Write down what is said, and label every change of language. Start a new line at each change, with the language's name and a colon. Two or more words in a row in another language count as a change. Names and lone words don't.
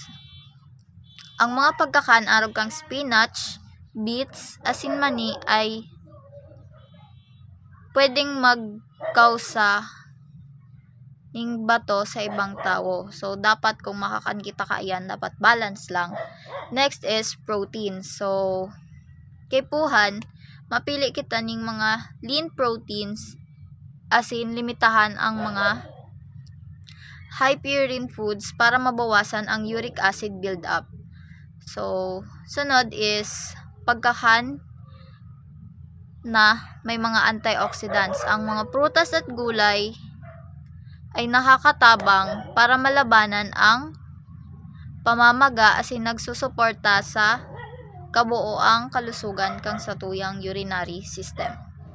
Bikol: Ang mga pagkakan-arog kang spinach, beets, asin mani ay pwedeng magkausa ng bato sa ibang tao. So, dapat kung makakan kita ka yan, dapat balance lang.
English: Next is protein. So,
Bikol: kaipuhan, mapili kita ng mga
English: lean proteins
Bikol: asin limitahan ang mga
English: high purine foods
Bikol: para mabawasan ang
English: uric acid build-up.
Bikol: So, sunod is pagkakan na may mga antioxidants. Ang mga prutas at gulay ay nakakatabang para malabanan ang pamamaga asin nagsusuporta sa kabuoang kalusugan kang sa tuyang
English: urinary system.